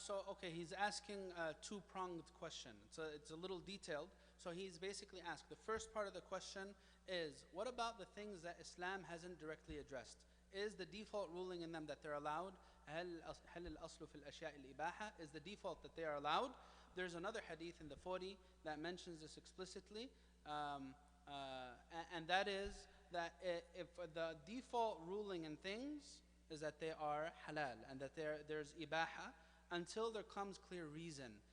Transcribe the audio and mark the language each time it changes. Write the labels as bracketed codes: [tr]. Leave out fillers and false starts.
[en] Okay, he's asking a two-pronged question. It's a little detailed. So he's basically asked, the first part of the question is, what about the things that Islam hasn't directly addressed? Is the default ruling in them that they're allowed? [ar] هل الأصل في الأشياء الإباحة? [en] Is the default that they are allowed? There's another hadith in the 40 that mentions this explicitly, and that is that if the default ruling in things is that they are halal and that there's ibaha until there comes clear reason.